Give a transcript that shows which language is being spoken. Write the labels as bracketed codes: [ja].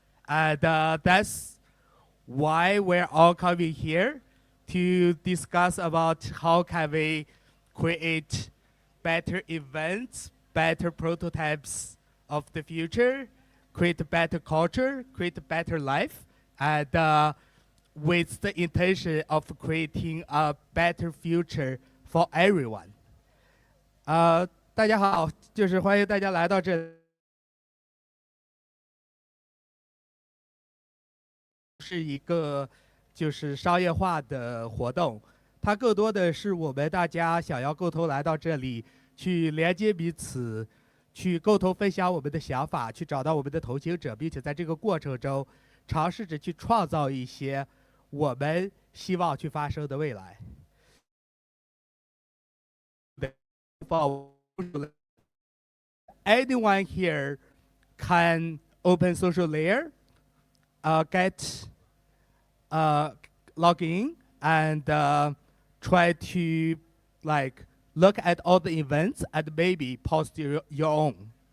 [en] And that's why we're all coming here to discuss about how can we create better events, better prototypes of the future, create better culture, create better life, and with the intention of creating a better future for everyone. [zh] 大家好，就是欢迎大家来到这里。是一个就是商业化的活动，它更多的是我们大家想要共同来到这里，去连接彼此，去共同分享我们的想法，去找到我们的同行者，并且在这个过程中，尝试着去创造一些我们希望去发生的未来。 [en] for anyone here can open social layer, get log in, and try to like look at all the events and maybe post your own.